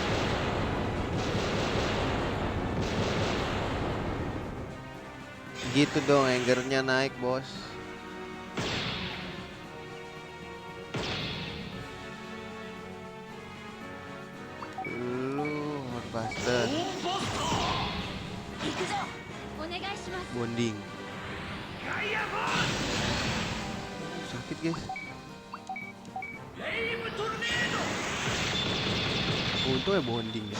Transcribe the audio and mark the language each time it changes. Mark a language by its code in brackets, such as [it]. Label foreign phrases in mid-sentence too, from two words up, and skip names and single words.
[id] Gitu dong, angernya naik bos. Lu Horbuster [ja] 行くぞ。お願いします。 [id] bonding. Sakit guys. Untungnya bonding ya.